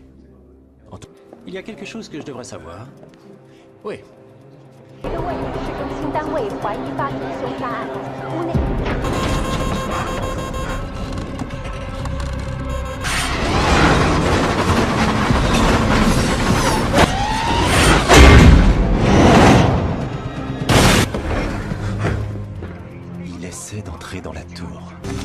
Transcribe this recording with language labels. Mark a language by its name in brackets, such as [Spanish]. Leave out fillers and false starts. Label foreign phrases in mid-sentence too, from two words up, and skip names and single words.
[French] Il y a quelque chose que je devrais savoir. Oui. [Chinese] 一个位于市中心单位怀疑发生凶杀案，屋内。 [French] Il essaie d'entrer dans la tour.